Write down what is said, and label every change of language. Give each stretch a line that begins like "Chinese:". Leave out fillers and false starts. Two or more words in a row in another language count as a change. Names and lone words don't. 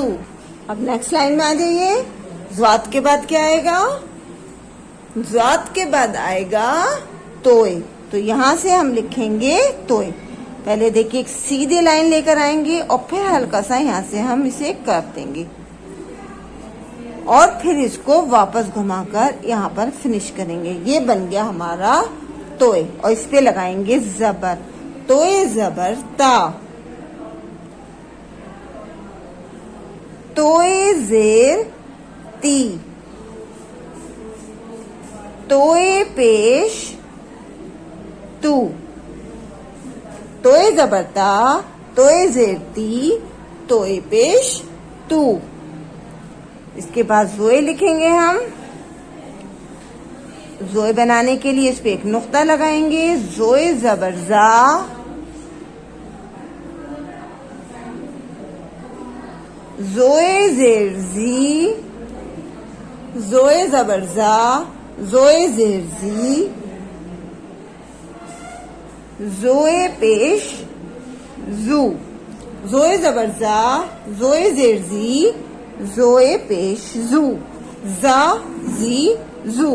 Hindi: अब नेक्स्ट लाइन में आ जाइए। ज़्वाद के बाद क्या आएगा, ज़्वाद के बाद आएगा तोय, तो यहाँ से हम लिखेंगे तोय। पहले देखिए एक सीधी लाइन लेकर आएंगे और फिर हल्का सा यहाँ से हम इसे कर देंगे और फिर इसको वापस घुमाकर यहाँ पर फिनिश करेंगे। ये बन गया हमारा तोय और इस पे लगाएंगे जबर, तोय जबर ता, तोय जेर ती, तोय पेश तू, तोय जबर ता, तोय जेर ती, तोय पेश तू। इसके बाद जोए लिखेंगे हम। जोए बनाने के लिए इस पे 1 नुक्ता लगाएंगे, जोए जबर जा, जोए जेर जी, जोए जबर जा, जोए जेर जी, जोए पेश जू, जोए जबर जा, जोए जेर जी, जोए पेश जू, जा जी जू।